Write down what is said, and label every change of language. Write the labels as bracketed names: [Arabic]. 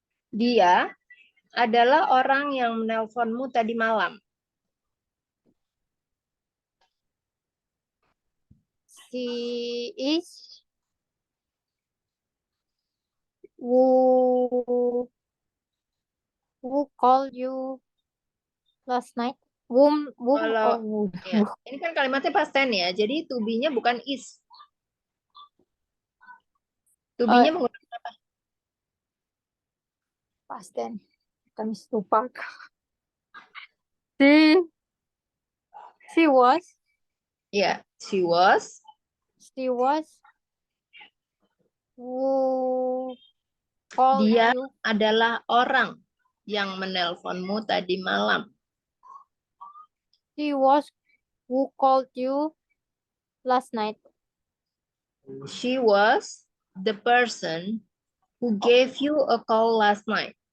[Indonesian] Dia adalah orang yang menelponmu tadi malam. [English] She is who called you last night? [Indonesian] Kalau ya, ini kan kalimatnya past tense ya, jadi to be-nya bukan is. To be-nya menggunakan apa? Past tense. Kami lupa. [English] She was. Ya, she was. She was. Who called [Indonesian] Dia [English] you? [Indonesian] adalah orang yang menelponmu tadi malam. [English] She was who called you last night. She was the person who gave you a call last night.